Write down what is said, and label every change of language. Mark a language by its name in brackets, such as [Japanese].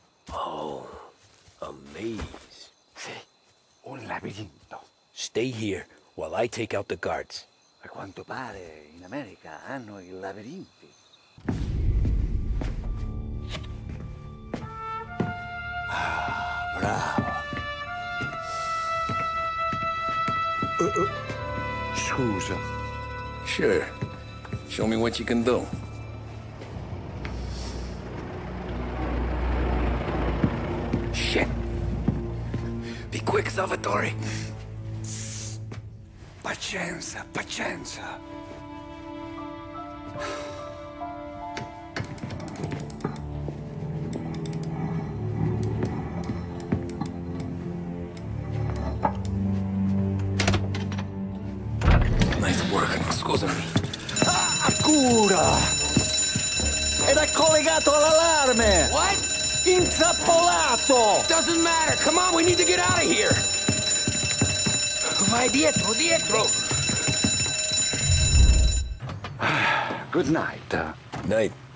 [English] Oh, a maze. [Italian] Sì, un labirinto. [English] Stay here while I take out the guards. [Italian] A quanto pare in America hanno i labirinti. Ah, bravo. Scusa. [English] Sure. Show me what you can do. Shit. Be quick, Salvatore. [Italian] Pazienza, pazienza. [English] Nice work, [Italian] scusami. Cura! Ed è collegato all'allarme! [English] What? [Italian] Intrappolato! [English] Doesn't matter. Come on, we need to get out of here. [Italian] Vai dietro, dietro. [English] Good night. Night.